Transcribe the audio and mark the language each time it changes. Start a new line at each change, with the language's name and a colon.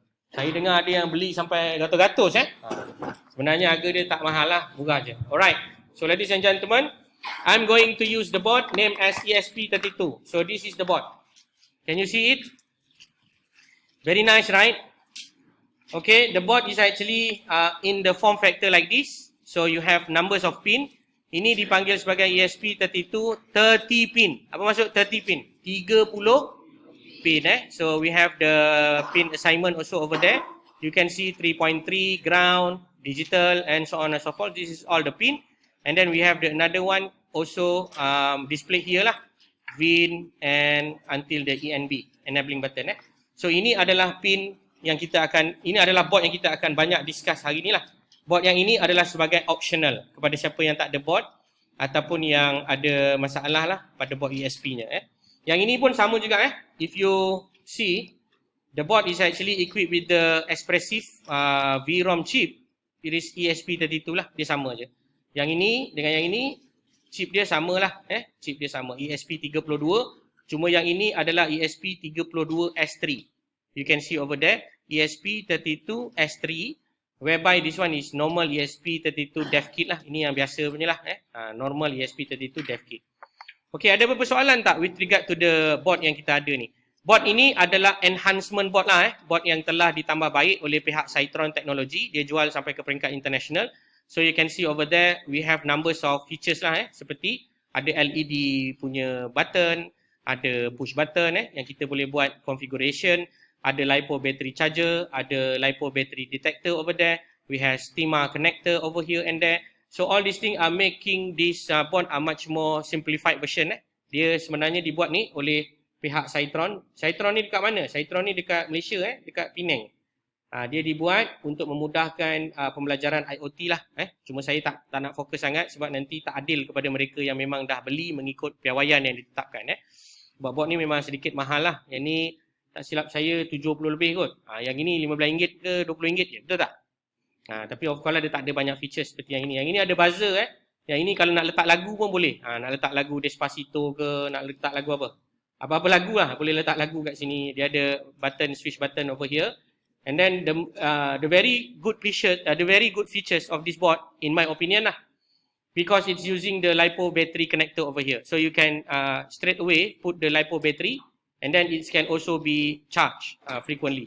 Malay: Saya dengar ada yang beli sampai ratus-ratus. Sebenarnya harga dia tak mahal lah, murah je.
English: Alright, so ladies and gentlemen, I'm going to use the board named as ESP32. So this is the board. Can you see it? Very nice, right? Okay, the board is actually in the form factor like this. So you have numbers of pin.
Malay: Ini dipanggil sebagai ESP32 30 pin. Apa maksud 30 pin?
English: 30 pin. So we have the pin assignment also over there. You can see 3.3, ground, digital, and so on and so forth. This is all the pin. And then we have another one also displayed here lah. VIN and until the ENB, enabling button.
Malay: So ini adalah pin yang kita akan, ini adalah board yang kita akan banyak discuss hari ni lah. Board yang ini adalah sebagai optional kepada siapa yang tak ada board ataupun yang ada masalah lah pada board ESP-nya. Yang ini pun sama juga.
English: If you see, the board is actually equipped with the expressive VROM chip. It is ESP32 lah,
Malay: dia sama je. Yang ini dengan yang ini, chip dia sama lah. Chip dia sama, ESP32. Cuma yang ini adalah ESP32S3.
English: You can see over there, ESP32S3, whereby this one is normal ESP32 dev kit lah.
Malay: Ini yang biasa punya lah.
English: Normal ESP32 dev kit.
Malay: Okay, ada beberapa soalan tak
English: with regard to the board
Malay: yang kita ada ni? Board ini adalah enhancement board lah. Board yang telah ditambah baik oleh pihak Citron Technology. Dia jual sampai ke peringkat international.
English: So you can see over there, we have numbers of features lah.
Malay: Seperti ada LED punya button, ada push button yang kita boleh buat configuration, ada LiPo battery charger, ada LiPo battery detector
English: over there, we have STIMA connector over here and there. So all these things are making this board a much more simplified version.
Malay: Dia sebenarnya dibuat ni oleh pihak Citron. Citron ni dekat mana? Citron ni dekat Malaysia, dekat Penang. Dia dibuat untuk memudahkan pembelajaran IoT lah. Cuma saya tak nak fokus sangat sebab nanti tak adil kepada mereka yang memang dah beli mengikut piawaian yang ditetapkan. Sebab board ni memang sedikit mahal lah. Yang ni tak silap saya 70 lebih kot. Yang ini RM15 ke RM20 je, betul tak? Tapi
English: of course
Malay: lah dia tak ada banyak features seperti yang ini. Yang ini ada buzzer. Yang ini kalau nak letak lagu pun boleh. Nak letak lagu Despacito ke, nak letak lagu apa. Apa-apa lagu lah, boleh letak lagu kat sini. Dia ada
English: button, switch button over here. And then the very good features of this board, in my opinion lah, because it's using the LiPo battery connector over here. So you can straight away put the LiPo battery, and then it can also be charged frequently.